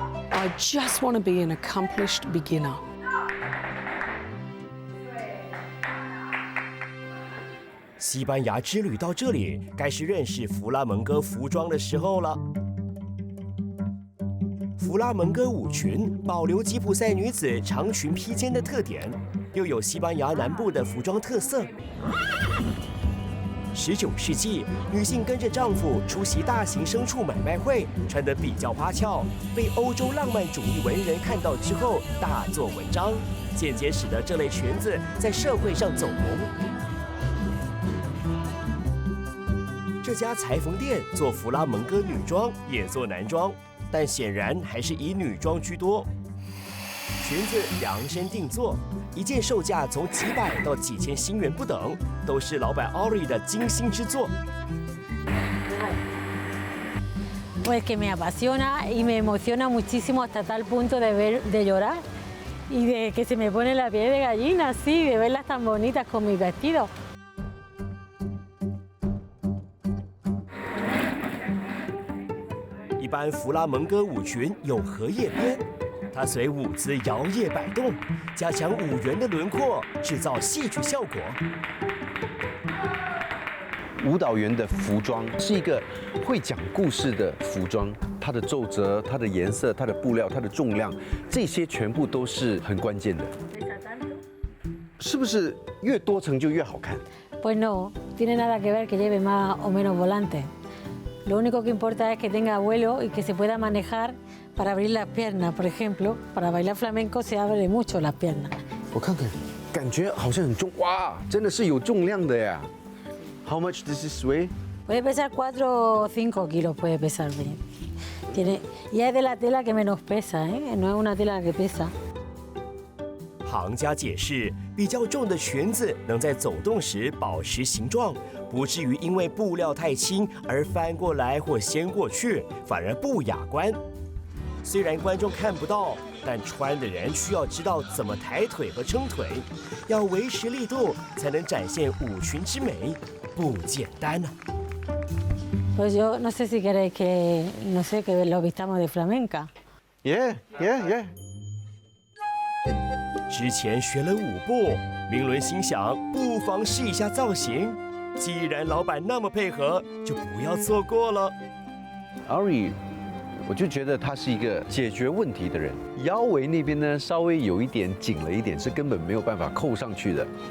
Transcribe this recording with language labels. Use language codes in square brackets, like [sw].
[en] I just want to be an accomplished beginner. [zh] 西班牙之旅到这里，该是认识弗拉门戈服装的时候了。弗拉门戈舞裙保留吉普赛女子长裙披肩的特点，又有西班牙南部的服装特色。 19世纪，女性跟着丈夫出席大型牲畜买卖会，穿得比较花俏，被欧洲浪漫主义文人看到之后大做文章，间接使得这类裙子在社会上走红。这家裁缝店做弗拉门戈女装，也做男装，但显然还是以女装居多。裙子量身定做，一件售价从几百到几千新元不等，都是老板 Ori 的精心之作。 [es] Pues que me apasiona y me emociona muchísimo hasta tal punto de llorar y de que se me pone la piel de gallina, así, de verlas tan bonitas con mis vestidos. [zh] 一般弗拉门戈舞裙有荷叶边，它随舞姿摇曳摆动，加强舞员的轮廓，制造戏剧效果。舞蹈员的服装是一个会讲故事的服装，它的皱褶、它的颜色、它的布料、它的重量，这些全部都是很关键的。是不是越多层就越好看？ [es] Pues no, tiene nada que ver que lleve más o menos volante. Lo único que importa es que tenga vuelo y que se pueda manejar para abrir las piernas. Por ejemplo, para bailar flamenco se abre mucho las piernas. [zh] 我看看，感觉好像很重，哇，真的是有重量的呀。 [en] How much does this weigh? [es] Puede pesar 4 o 5 kilos, puede pesar bien. Y es de la tela que menos pesa, ¿eh? No es una tela que pesa. [zh] 行家解释，比较重的裙子能在走动时保持形状，不至于因为布料太轻而翻过来或掀过去，反而不雅观。虽然观众看不到，但穿的人需要知道怎么抬腿和撑腿，要维持力度才能展现舞裙之美，不简单啊！ [es] Pues yo no sé si queréis que, no sé, que lo vistamos de flamenca. [en] Yeah. [zh] 之前学了舞步，明伦心想，不妨试一下造型。既然老板那么配合，就不要错过了。 Ori， 我就觉得他是一个解决问题的人。腰围那边呢，稍微有一点紧了一点，是根本没有办法扣上去的。